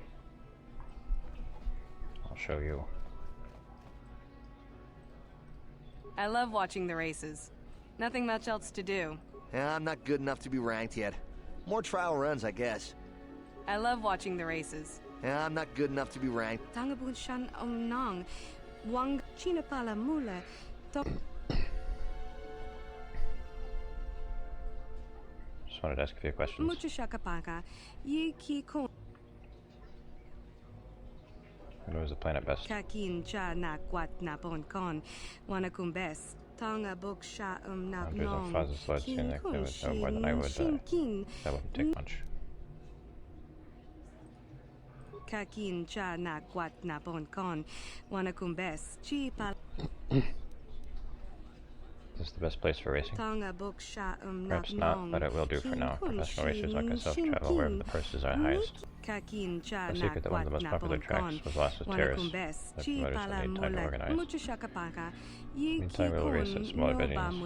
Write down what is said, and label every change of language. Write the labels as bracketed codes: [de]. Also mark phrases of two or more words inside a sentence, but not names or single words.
[en] I'll show you. I love watching the races. Nothing much else to do. Yeah, I'm not good enough to be ranked yet. More trial runs, I guess. I love watching the races. Yeah, I'm not good enough to be ranked. Tangabun shan nang. Wang chinapala mula. Just wanted to ask a few questions. Mucho shakapaka. Yi ki kon. Who knows the planet best? Kakin cha na kwat na bon kon. Wanakumbes. Tonga book sha na There's a fuzz sled seems like that would more than I would. That wouldn't take much. Kakin cha na kwat na bon kon. Wanakumbes. Chi pal. This this the best place for racing? Perhaps not, but it will do for now. Professional racers like myself travel wherever the purses are highest. The secret that one of the most popular tracks was lost to terrorists. The promoters will need time to organize. Meantime, we will race at smaller venues.